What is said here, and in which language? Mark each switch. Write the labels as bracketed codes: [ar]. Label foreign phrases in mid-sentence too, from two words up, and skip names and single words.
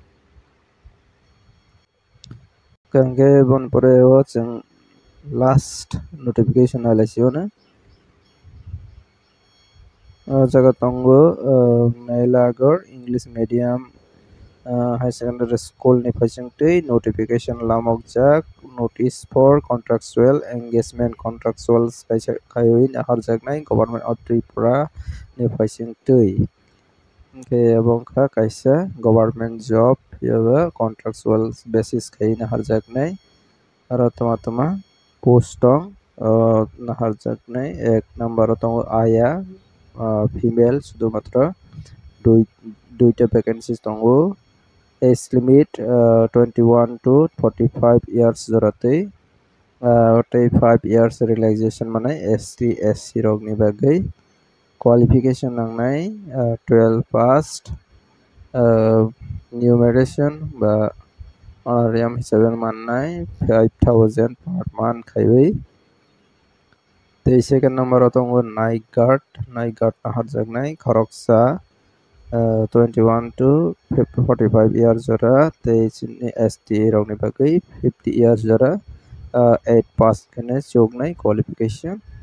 [trp] kangke bon pore o jeng [en] last notification [trp] alaisione jaga tongo Nailagor [en] English medium high secondary [trp] school ni phasingtui notification lamokjak [en] notice for contractual engagement [trp] contractual khaioi naharjaknai [en] government of Tripura [trp] ni phasingtui ke abongkha kaisa [en] government job [trp] yoga [en] contractual basis [trp] khai naharjaknai aro toma post tong naharjaknai ek number tongo aya female [bn] শুধুমাত্র দুইটা ভ্যাকেন্সি [trp] tongo [en] age limit 21 to 45 years [trp] joratei [en] 5 years relaxation [trp] manai ST SC rok ni bagai qualification nangnai [en] 12 passed [trp] numeration ba honorarium hisabe mannai [en] 5,000 per month [trp] khaioi tei [en] second number [trp] tongo [en] night guard [trp] naharjaknai khoroksa [en] 21 to 45 years [trp] jora tei chini ST rokni bagai [en] 50 years [trp] jora 8 pass kene choknai qualification